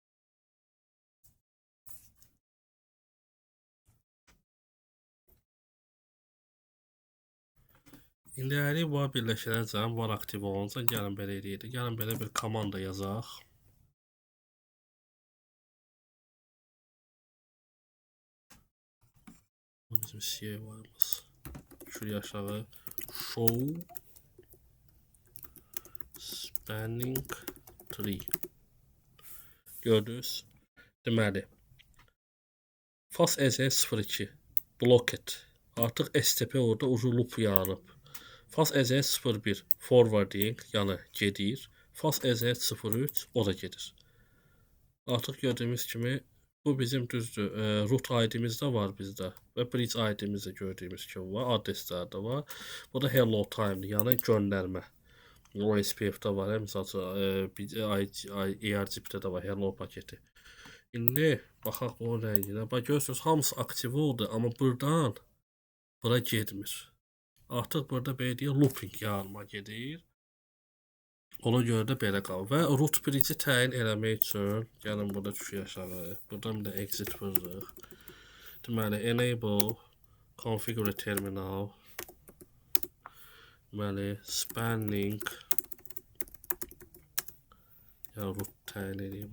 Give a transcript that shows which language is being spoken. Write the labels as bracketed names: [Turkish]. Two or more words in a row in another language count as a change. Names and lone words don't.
[Azerbaijani] İndi əgər var birləşdirəcəm, var aktiv olunca gəlin belə eləyək. Gəlin belə bir komanda yazaq. Bizim CA-varımız. Şuraya aşağı [English] show spanning tree. [Azerbaijani] Gördünüz. Deməli FastEZ02 blocked. Artıq STP orada ucu loop yaranıb. FastEZ01 forwarding, yəni gedir. FastEZ03 o da gedir. Artıq gördüyümüz kimi bu bizim düzdür. [English] Root ID'miz [Azerbaijani] də var bizdə və [English] bridge ID'miz [Azerbaijani] də gördüyümüz kimi var. Adreslər də var. Bu da [English] hello time, [Azerbaijani] yəni göndərmə. OSPF-də var, məsələn, ERGP-də də var hello paketi. İndi baxaq o rənginə. Bax görürsünüz, hamısı aktiv oldu, amma buradan bura getmir. Artıq burada belə deyək, looping yaranma gedir. Ona görə də belə qalır. Və [English] root bridge-i [Azerbaijani] təyin eləmək üçün, gəlin burada düşük aşağı. Buradan bir də exit vururuq. Deməli, [English] enable configure terminal. [Azerbaijani] Deməli, spanning. Yəni root təyin edeyim.